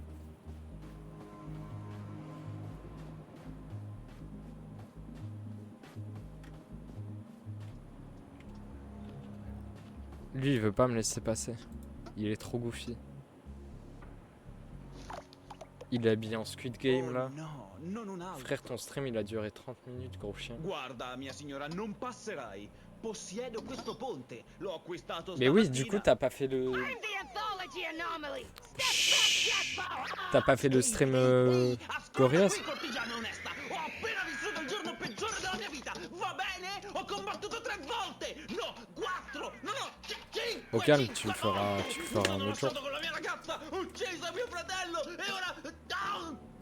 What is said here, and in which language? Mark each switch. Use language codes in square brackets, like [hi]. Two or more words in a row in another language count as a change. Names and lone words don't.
[fr] Lui, il veut pas me laisser passer. Il est trop goofy. Il est habillé en Squid Game là. Frère, ton stream il a duré 30 minutes, gros chien. [it] Guarda, mia signora, non passerai. Possiedo questo ponte. L'ho acquistato [fr] Mais oui, du coup, [it] stamattina. [fr] t'as pas fait le. Chut. T'as pas fait le stream [it] Ascolta Gorillaz? qui, cortigiana onesta. Ho appena vissuto il giorno peggiore della mia vita. Va bene? Ho combattuto 3 volte. No, 4. No, no, 5. [fr] Au calme, tu le feras un [it] Sono [fr] autre jour. [it] lasciato con la mia ragazza. Ucciso mio fratello. E ora... Ah!